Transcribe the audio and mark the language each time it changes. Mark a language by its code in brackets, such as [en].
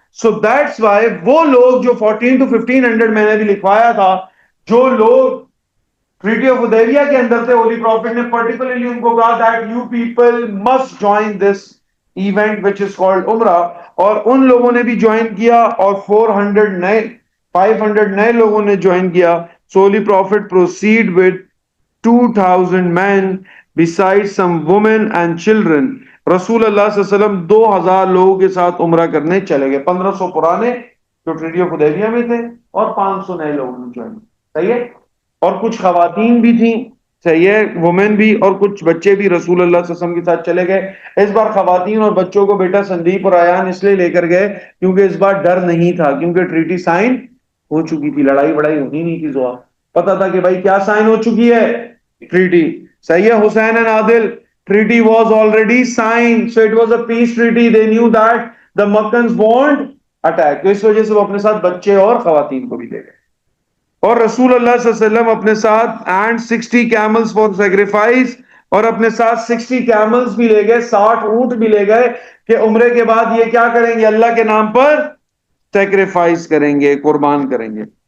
[en] so that's why [ur] وہ لوگ جو 14 to 1500 میں نے بھی لکھوایا تھا, جو لوگ ٹریٹی آف حدیبیہ کے اندر تھے, ہولی پروفٹ نے پرٹیکولرلی ان کو کہا [en] that you people must join this event which is called Umrah, [ur] اور ان لوگوں نے بھی جوائن کیا, اور 500 نئے لوگوں نے جوائن کیا. [en] So holy prophet proceed with 2000 men besides some women and children. [ur] رسول اللہ صلی اللہ علیہ وسلم 2000 لوگوں کے ساتھ عمرہ کرنے چلے گئے. 1500 پرانے جو ٹریٹی آف حدیبیہ میں تھے, اور 500 نئے لوگوں نے جوائن. صحیح ہے, اور کچھ خواتین بھی تھیں, صحیح ہے, وومن بھی, اور کچھ بچے بھی رسول اللہ صلی اللہ علیہ وسلم کے ساتھ چلے گئے. اس بار خواتین اور بچوں کو بیٹا سندیپ اور ایان اس لیے لے کر گئے کیونکہ اس بار ڈر نہیں تھا, کیونکہ ٹریٹی سائن ہو چکی تھی, لڑائی بڑائی ہونی نہیں تھی. زوا پتا تھا کہ بھائی کیا سائن ہو چکی ہے؟ ٹریٹی. صحیح ہے [en] Hussain and Adil, treaty was already signed, so it was a peace treaty. They knew that the Makkans won't attack. [ur] تو اس وجہ سے وہ اپنے ساتھ بچے اور خواتین کو بھی لے گئے. اور رسول اللہ صلی اللہ علیہ وسلم اپنے ساتھ [en] and 60 camels for sacrifice, [ur] اور اپنے ساتھ 60 camels بھی لے گئے, 60 اونٹ بھی لے گئے, کہ عمرے کے بعد یہ کیا کریں گے؟ اللہ کے نام پر سیکریفائس کریں گے, قربان کریں گے.